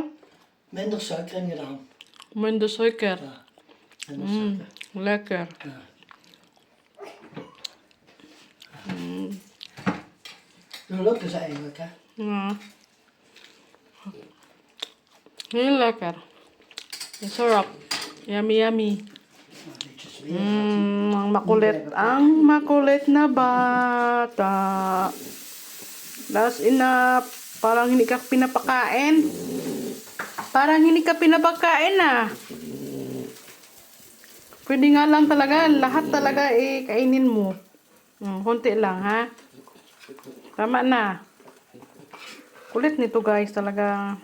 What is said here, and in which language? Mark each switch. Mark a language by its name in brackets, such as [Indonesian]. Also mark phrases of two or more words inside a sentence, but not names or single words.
[Dutch] minder suiker in gedaan. Minder suiker. Ja, minder suiker. Lekker. Ja. Zo lukt het eigenlijk, hè? Ja. Heel lekker. [Filipino] Ang sarap. [English] Yummy, yummy. [Dutch] Een beetje zweren. [Filipino] Ang makulit. Ang makulit na bata. [English] That's enough. [Filipino] Parang hindi ka pinapakain. Parang hindi ka pinapakain ah. Pwede nga lang talaga. Lahat talaga kainin mo. Konti lang ha. Tama na. Kulit nito guys talaga.